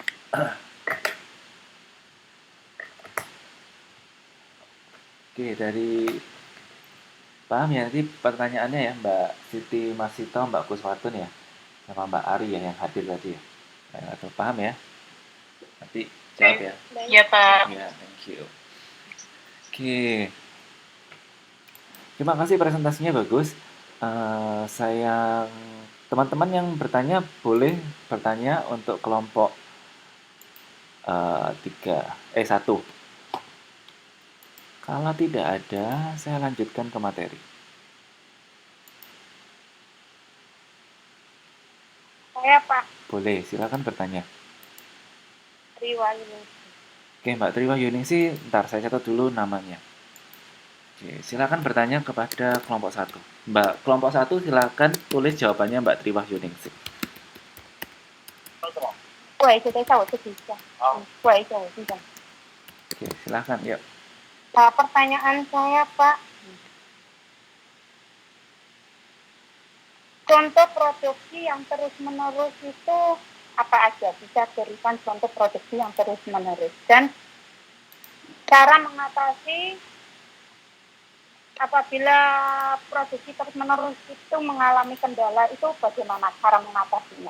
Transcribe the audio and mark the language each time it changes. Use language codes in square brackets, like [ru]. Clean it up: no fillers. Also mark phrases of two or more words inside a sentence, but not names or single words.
[id] Oke, dari paham ya nanti pertanyaannya ya Mbak Siti Masito, Mbak Kuswatun ya, sama Mbak Ari ya yang hadir tadi ya. Atau paham ya? Nanti jawab ya. Ya, Pak. Ya, [en] thank you. [id] Oke, terima kasih presentasinya bagus. Saya teman-teman yang bertanya boleh bertanya untuk kelompok 1. Kalau tidak ada, saya lanjutkan ke materi. Saya Pak Boleh, silakan bertanya. Triwayuningsi. Oke, Mbak Triwayuningsi, ntar saya catat dulu namanya. Oke, silakan bertanya kepada kelompok 1. Mbak, kelompok 1 silakan tulis jawabannya Mbak Triwayuningsi. [zh] 喂，就等一下我自己一下。喂，等一下。 [id] Oke, silakan, yuk. Pertanyaan saya Pak, contoh produksi yang terus-menerus itu apa aja? Bisa berikan contoh produksi yang terus-menerus dan cara mengatasi apabila produksi terus-menerus itu mengalami kendala, itu bagaimana cara mengatasinya?